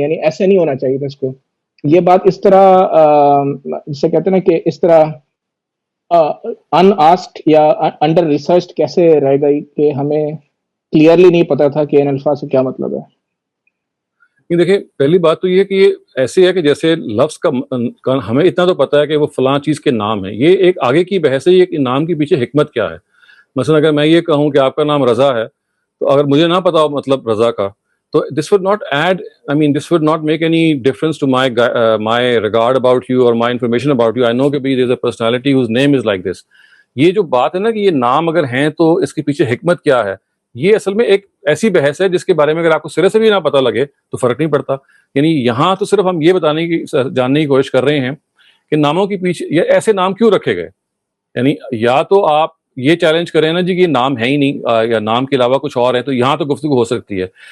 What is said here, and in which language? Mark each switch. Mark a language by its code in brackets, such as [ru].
[hi] यानी ऐसे नहीं होना चाहिए था इसको। ये बात इस तरह जिसे कहते हैं ना कि इस तरह अनआस्क्ड या अंडर रिसर्च्ड कैसे रह गई कि हमें क्लियरली नहीं पता था कि इन अल्फाज से क्या मतलब है। ये देखिए, पहली बात तो ये कि ये ऐसे है कि जैसे लफ्ज़ का हमें इतना तो पता है कि वो फलां चीज़ के नाम है। ये एक आगे की बहस है, ये नाम के पीछे हिकमत क्या है। मसलन अगर मैं ये कहूँ कि आपका नाम रज़ा है, तो अगर मुझे ना पता हो मतलब रज़ा का, [en] So this would not add, I mean, this would not make any difference to my regard about you or my information about you. I know [hi] कि भाई [en] there's a personality whose name is like this. [hi] ये जो बात है ना कि ये नाम अगर हैं तो इसके पीछे हिकमत क्या है, ये असल में एक ऐसी बहस है जिसके बारे में अगर आपको सिरे से भी ना पता लगे तो फर्क नहीं पड़ता. यानी यहाँ तो सिर्फ हम ये जानने की कोशिश कर रहे हैं कि नामों के पीछे ये ऐसे नाम क्यों रखे गए. यानी या तो आप ये चैलेंज करें ना जी कि ये नाम है ही नहीं या नाम के अलावा कुछ और है, तो यहाँ तो गुफ्तगू हो सकती है.